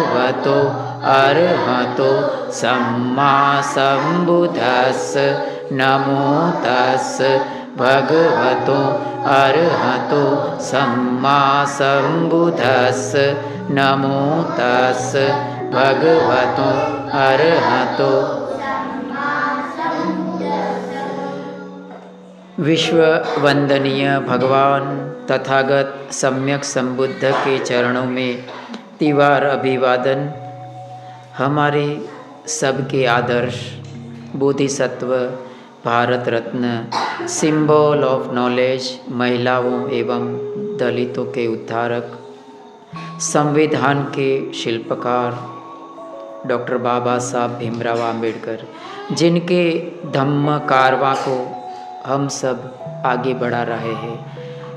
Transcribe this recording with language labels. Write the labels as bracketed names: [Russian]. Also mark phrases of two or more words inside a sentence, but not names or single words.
[Pali] भगवतो अरहतो सम्मा सम्बुद्धस्स नमो तस्स भगवतो अरहतो सम्मा सम्बुद्धस्स नमो तस्स भगवतो अरहतो। [Hindi] विश्व वंदनीय भगवान तथागत सम्यक संबुद्ध के चरणों में तिवार अभिवादन। हमारे सबके आदर्श बोधिसत्व, भारत रत्न, [English] symbol of knowledge, [Hindi] महिलाओं एवं दलितों के उद्धारक, संविधान के शिल्पकार डॉक्टर बाबा साहब भीमराव आम्बेडकर, जिनके धम्म कारवां को हम सब आगे बढ़ा रहे हैं।